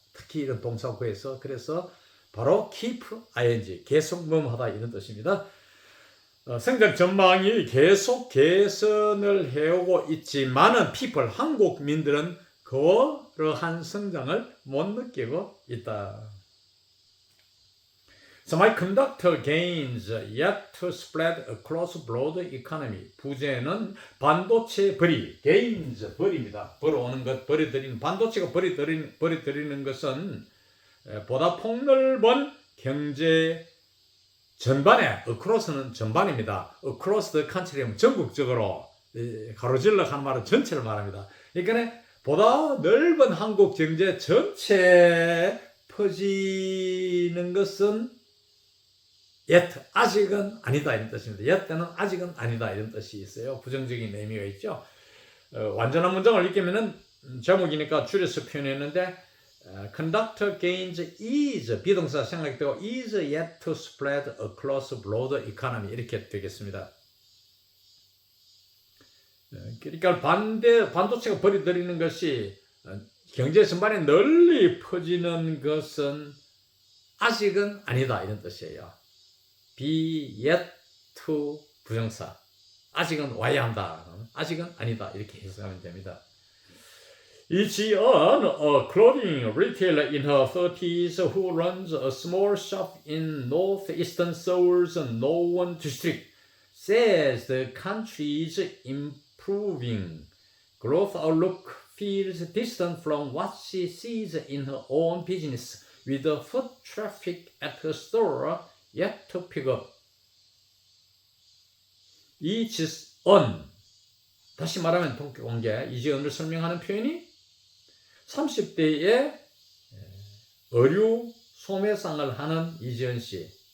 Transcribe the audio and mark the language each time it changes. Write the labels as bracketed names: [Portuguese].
[Korean] 특히 이런 동사구에서. 그래서 바로 keep ing, 계속 뭐뭐하다 이런 뜻입니다. 성장 전망이 계속 개선을 해오고 있지만은 people, 한국민들은 그러한 성장을 못 느끼고 있다. [English] Semiconductor gains yet to spread across broad economy. [Korean] 부재는 반도체 벌이, gains 벌입니다. 벌어오는 것, 벌어들이는, 반도체가 벌어들이는 것은 보다 폭넓은 경제 전반에, across는 전반입니다. across the country는 전국적으로, 가로질러 하는 말은 전체를 말합니다. 그러니까 보다 넓은 한국 경제 전체에 퍼지는 것은 yet, 아직은 아니다 이런 뜻입니다. yet는 아직은 아니다 이런 뜻이 있어요. 부정적인 의미가 있죠. 완전한 문장을 읽으면은 제목이니까 줄여서 표현했는데 conductor gains is 비동사 생략되고 [English] is yet to spread across broad economy [Korean] 이렇게 되겠습니다. 그러니까 반도체가 벌어들이는 것이 경제 전반에 널리 퍼지는 것은 아직은 아니다 이런 뜻이에요. [English] be yet to 부정사. [Korean] 아직은 와야 한다. 아직은 아니다. 이렇게 해석하면 됩니다. [English] 이지은 a clothing retailer in her 30s who runs a small shop in northeastern Seoul's Nowon district says the country is improving. Growth outlook feels distant from what she sees in her own business with the foot traffic at her store yet to pick up. [Korean] 이지은, 다시 말하면 통계공개, 이지은을 설명하는 표현이 30대에 의류 소매상을 하는 이지은 씨.